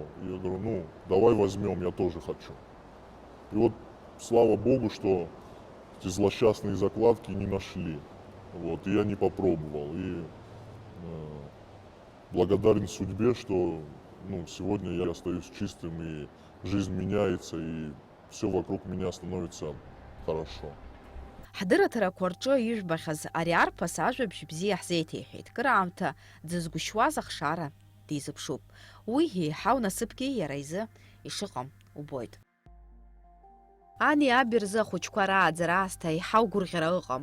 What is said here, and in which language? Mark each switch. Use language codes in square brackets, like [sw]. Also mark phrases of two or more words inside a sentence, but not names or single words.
[ru] Я говорю: давай возьмем, я тоже хочу. И вот слава Богу, что эти злосчастные закладки не нашли. Вот, и я не попробовал. И благодарен судьбе, что сегодня я остаюсь чистым, и жизнь меняется, и все вокруг меня становится хорошо. [ab] Ҳдырраҭарақәа рҿы ижәбахьаз ари арԥыс ажәабжь бзиа ҳзеиҭеиҳәеит. Кыраамҭа дзызгәышьуаз ахшара дизыԥшуп. Уи еиҳау насыԥгьы иара изы ишыҟам убоит. Ани аби рзы ахәыҷқәа рааӡара аасҭа еиҳау гәырӷьара ыҟам.